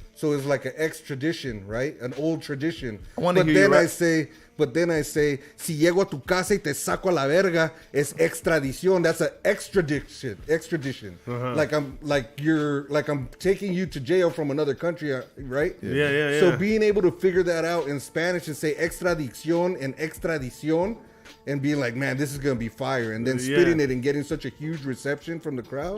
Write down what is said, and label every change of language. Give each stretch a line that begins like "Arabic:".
English: So it's like an extradition, right? An old tradition. But then I say,
Spanish: si llego a tu casa y te saco a la verga, es extradición.
English: That's an extradition. Like I'm taking you to jail from another country, right? Yeah. So being able to figure that out in Spanish and say extradición and extradición, and being like, man, this is gonna be fire, and then spitting it and getting such a huge reception from the crowd.